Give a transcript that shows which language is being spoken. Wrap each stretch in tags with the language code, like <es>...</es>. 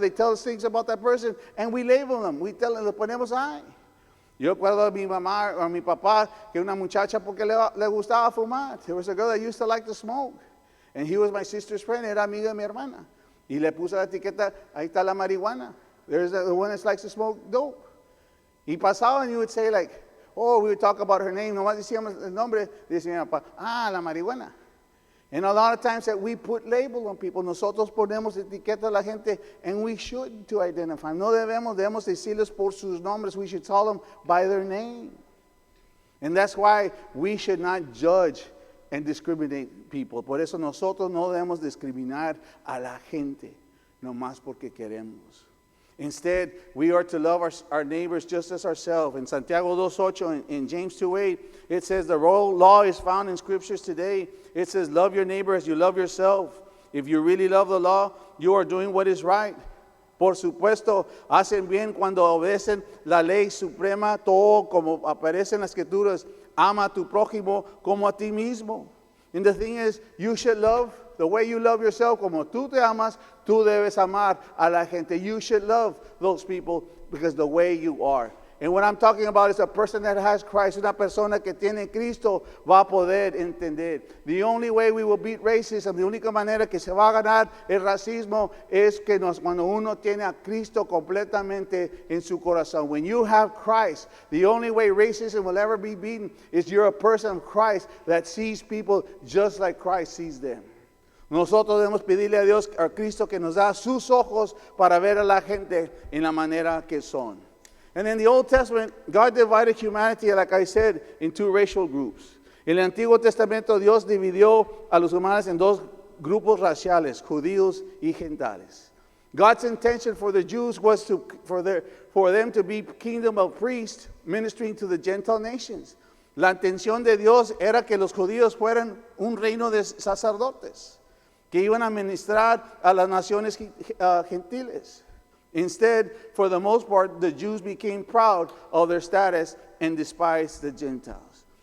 <en>They tell us things about that person and we label them. We tell them,</en> <es>le ponemos ay. Yo recuerdo a mi mamá o a mi papá que una muchacha porque le gustaba fumar.</es> <en>There was a girl that used to like to smoke. And he was my sister's friend,</en> <es>era amiga de mi hermana. Y le puso la etiqueta, ahí está la marihuana.</es> <en>There's the one that likes to smoke dope.</en> <es>Y pasaba</es> <en>and you would say like, oh, we would talk about her name.</en> <es>Nomás decíamos el nombre. Decía mi papá, la marihuana.</es> <en>And a lot of times that we put labels on people.</en> <es>Nosotros ponemos etiquetas a la gente.</es> <en>And we shouldn't to identify.</en> <es>No debemos decirles por sus nombres.</es> <en>We should call them by their name. And that's why we should not judge and discriminate people.</en> <es>Por eso nosotros no debemos discriminar a la gente. Nomás porque queremos.</es> <en>Instead, we are to love our neighbors just as ourselves. In Santiago 2:8, in James 2:8, it says the royal law is found in scriptures today. It says, love your neighbor as you love yourself. If you really love the law, you are doing what is right.</en> <es>Por supuesto, hacen bien cuando obedecen la ley suprema, todo como aparece en las escrituras. Ama a tu prójimo como a ti mismo.</es> <en>And the thing is, you should love the way you love yourself,</en> <es>como tú te amas, tú debes amar a la gente.</es> <en>You should love those people because the way you are. And what I'm talking about is a person that has Christ,</en> <es>una persona que tiene Cristo,</es> <en>va a poder entender. The only way we will beat racism,</en> <es>la única manera que se va a ganar el racismo es que cuando uno tiene a Cristo completamente en su corazón.</es> <en>When you have Christ, the only way racism will ever be beaten is you're a person of Christ that sees people just like Christ sees them.</en> <es>Nosotros debemos pedirle a Dios, a Cristo, que nos da sus ojos para ver a la gente en la manera que son.</es> <en>And in the Old Testament, God divided humanity, like I said, in two racial groups.</en> <es>En el Antiguo Testamento Dios dividió a los humanos en dos grupos raciales, judíos y gentiles.</es> <en>God's intention for the Jews was for them to be kingdom of priests ministering to the Gentile nations.</en> <es>La intención de Dios era que los judíos fueran un reino de sacerdotes que iban a ministrar a las naciones gentiles.</es> <en>Instead, for the most part, the Jews became proud of their status and despised the Gentiles.</en>